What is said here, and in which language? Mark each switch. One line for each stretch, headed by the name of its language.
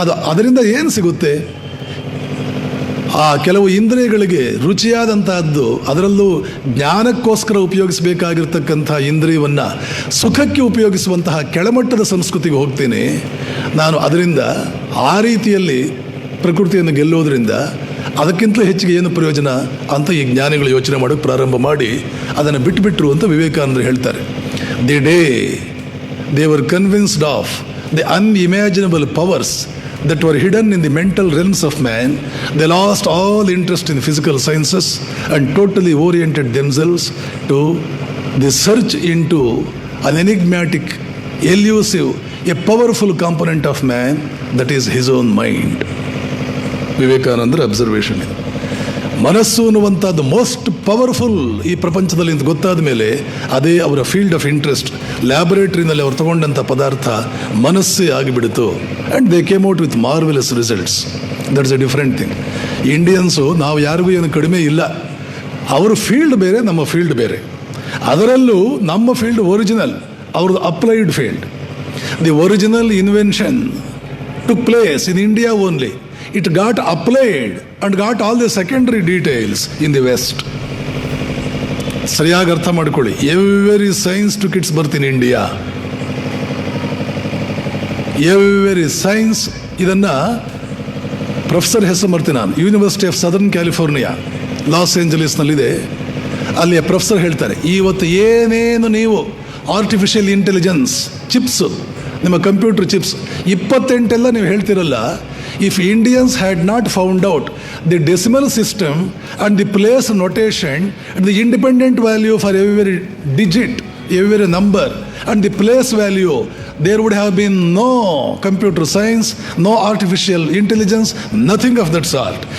Kannada: ಅದರಿಂದ ಏನು ಸಿಗುತ್ತೆ? ಆ ಕೆಲವು ಇಂದ್ರಿಯಗಳಿಗೆ ರುಚಿಯಾದಂತಹದ್ದು, ಅದರಲ್ಲೂ ಜ್ಞಾನಕ್ಕೋಸ್ಕರ ಉಪಯೋಗಿಸಬೇಕಾಗಿರ್ತಕ್ಕಂಥ ಇಂದ್ರಿಯವನ್ನು ಸುಖಕ್ಕೆ ಉಪಯೋಗಿಸುವಂತಹ ಕೆಳಮಟ್ಟದ ಸಂಸ್ಕೃತಿಗೆ ಹೋಗ್ತೇನೆ ನಾನು. ಅದರಿಂದ ಆ ರೀತಿಯಲ್ಲಿ ಪ್ರಕೃತಿಯನ್ನು ಗೆಲ್ಲೋದ್ರಿಂದ ಅದಕ್ಕಿಂತಲೂ ಹೆಚ್ಚಿಗೆ ಏನು ಪ್ರಯೋಜನ ಅಂತ ಈ ಜ್ಞಾನಿಗಳು ಯೋಚನೆ ಮಾಡೋಕ್ಕೆ ಪ್ರಾರಂಭ ಮಾಡಿ ಅದನ್ನು ಬಿಟ್ಟುಬಿಟ್ರು ಅಂತ ವಿವೇಕಾನಂದರು ಹೇಳ್ತಾರೆ.
English: The day they were convinced of the unimaginable powers that were hidden in the mental realms of man, they lost all interest in physical sciences and totally oriented themselves to the search into an enigmatic, elusive, a powerful component of man, that is his own mind.
Kannada: ವಿವೇಕಾನಂದರ observation ಇದು. ಮನಸ್ಸು ಅನ್ನುವಂಥದ್ದು most powerful ಈ ಪ್ರಪಂಚದಲ್ಲಿ ಅಂತ ಗೊತ್ತಾದ ಮೇಲೆ ಅದೇ ಅವರ ಫೀಲ್ಡ್ ಆಫ್ ಇಂಟ್ರೆಸ್ಟ್. ಲ್ಯಾಬೊರೇಟರಿನಲ್ಲಿ ಅವರು ತಗೊಂಡಂಥ ಪದಾರ್ಥ ಮನಸ್ಸೇ ಆಗಿಬಿಡ್ತು.
English: And they came out with marvellous results. That's a different thing.
Kannada: Indians ನಾವು ಯಾರಿಗೂ ಏನು ಕಡಿಮೆ ಇಲ್ಲ. ಅವ್ರ ಫೀಲ್ಡ್ ಬೇರೆ, ನಮ್ಮ ಫೀಲ್ಡ್ ಬೇರೆ. ಅದರಲ್ಲೂ ನಮ್ಮ ಫೀಲ್ಡ್ ಒರಿಜಿನಲ್, ಅವ್ರದ್ದು applied field.
English: The original invention took place in India only. It got applied and got all the secondary details in the West.
Kannada: ಸರಿಯಾಗಿ ಅರ್ಥ ಮಾಡ್ಕೊಳ್ಳಿ.
English: Every science took its birth in India. Every science.
Kannada: ಇದನ್ನು professor ಹೆಸರು ಬರ್ತೀನಿ ನಾನು. University of southern California, loss ಏಂಜಲೀಸ್ನಲ್ಲಿದೆ. ಅಲ್ಲಿಯ professor ಹೇಳ್ತಾರೆ, ಇವತ್ತು ಏನೇನು ನೀವು ಆರ್ಟಿಫಿಷಿಯಲ್ ಇಂಟೆಲಿಜೆನ್ಸ್ ಚಿಪ್ಸು, ನಿಮ್ಮ ಕಂಪ್ಯೂಟರ್ ಚಿಪ್ಸ್ 28 ನೀವು ಹೇಳ್ತಿರಲ್ಲ,
English: if Indians had not found out the decimal system and the place notation and the independent value for every digit, every number and the place value, there would have been no computer science, no artificial intelligence, nothing of that sort.